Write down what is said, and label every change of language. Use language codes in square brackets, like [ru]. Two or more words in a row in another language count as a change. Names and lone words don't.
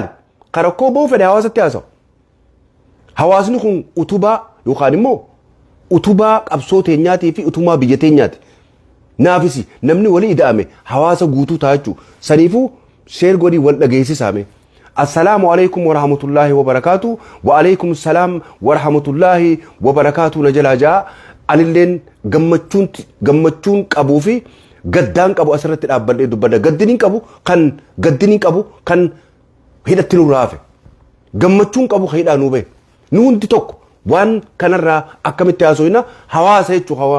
[om] Karakkoo bahuu fedhe hawaasatti haasa'u. Hawaasni kun utubaa yookaan immoo utubaa qabsoo teenyaatii fi utubaa biyya teenyaati. Naafisi namni walii ida'ame hawaasa guutuu ta'a jechuudha. Saniifuu sheer godhii wal dhageessisaame. [ar] السلام عليكم ورحمة الله وبركاته. وعليكم السلام ورحمة الله وبركاته [om] na jalaa jaa. Anilleen gammachuun qabuu fi gaddaan qabu asirratti dhaabbadhee dubbadha. Gaddiniin qabu kan hidhatti nu raafe. Gammachuun qabu kan hidhaa nu bahe. Nu hundi tokko waan kanarraa akkamitti haasofna hawaasa jechuudha.